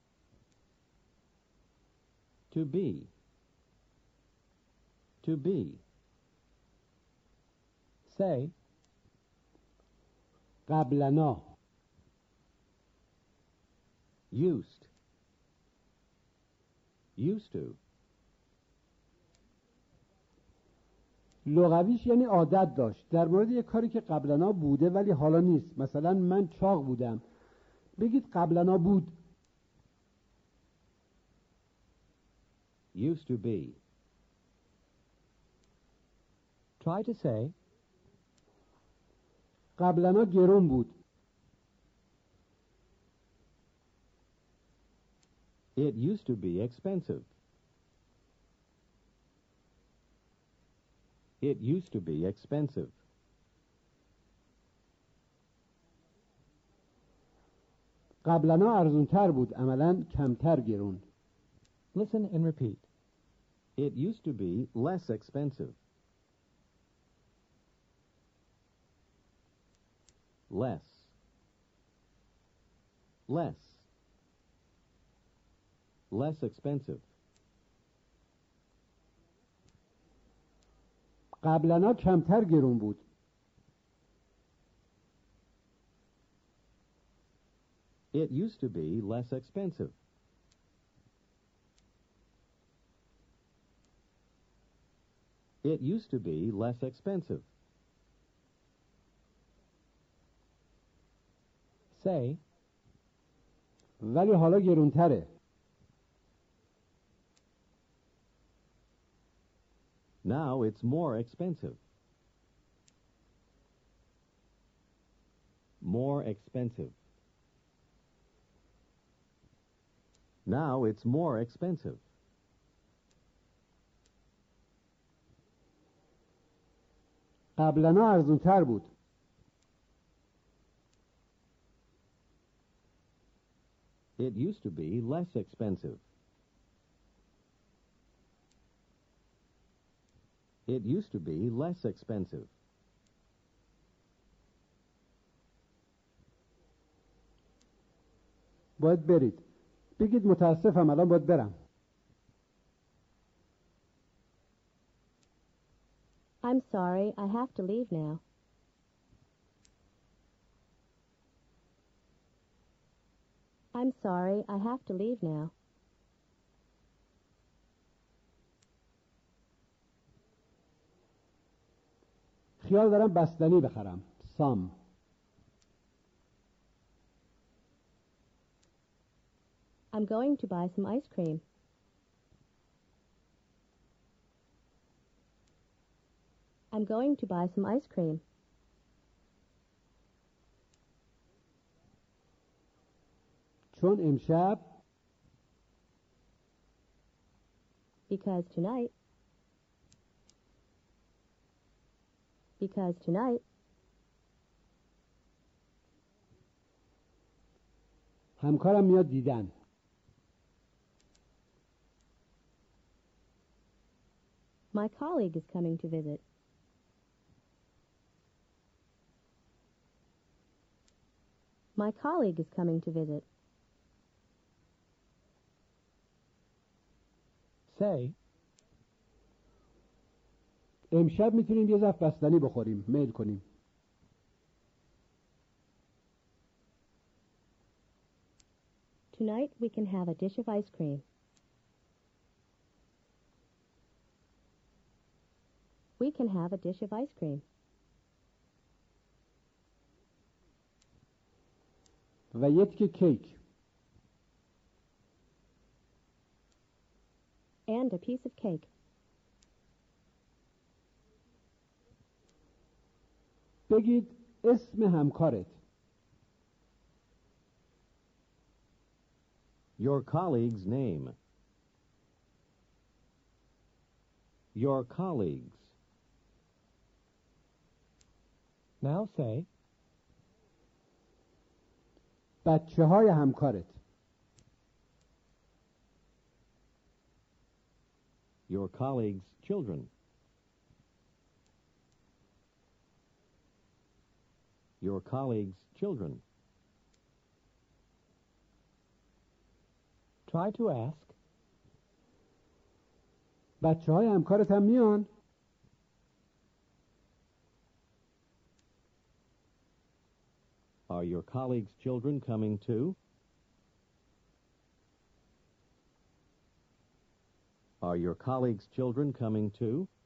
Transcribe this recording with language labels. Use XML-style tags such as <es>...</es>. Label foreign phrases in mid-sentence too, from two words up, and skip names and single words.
<en>To be. To be. say,</en> <fa>قبلنا.</fa> <en>Used. Used to.</en> <fa>لغویش یعنی عادت داشت در مورد یک کاری که قبلنا بوده ولی حالا نیست. مثلا من چاق بودم، بگید قبلنا بود.</fa> <en>Used to be. try to say,</en> <fa>قبلنا گرون بود.</fa> <en>It used to be expensive. It used to be expensive.</en> <fa>قبلنا ارزونتر بود، عملاً کمتر گرون.</fa> <en>listen and repeat. It used to be less expensive. Less. Less. Less expensive.</en> <fa>قبلنا کمتر گرون بود.</fa> <en>It used to be less expensive. It used to be less expensive. Say,</en> <fa>ولی حالا گرونتره.</fa> <en>Now it's more expensive. More expensive. Now it's more expensive.</en> <fa>قبلنا ارزونتر بود.</fa> <en>It used to be less expensive. It used to be less expensive.</en> <fa>باید برید. بگید متاسفم الان باید برم.</fa> <en>I'm sorry, I have to leave now. I'm sorry, I have to leave now.</en> <fa>خیال دارم بستنی بخرم.</fa> <en>some. I'm going to buy some ice cream. I'm going to buy some ice cream.</en> <fa>چون امشب</fa> <en>Because tonight. Because tonight.</en> <fa>همکارم میاد دیدن.</fa> <en>My colleague is coming to visit. My colleague is coming to visit. Say,</en> <fa>امشب میتونیم یه ظرف بستنی بخوریم. میل کنیم.</fa> <en>Tonight we can have a dish of ice cream. We can have a dish of ice cream.</en> <fa>و یه تیکه کیک.</fa> <en>And a piece of cake.</en> <fa>بگید اسم همکارت.</fa> <en>Your colleague's name. Your colleagues. now say,</en> <fa>بچه های همکارت.</fa> <en>Your colleague's children. Your colleague's children. try to ask,</en> <fa>بچه های همکارت هم میان؟</fa> <en>Are your colleague's children coming too? Are your colleague's children coming too?</en>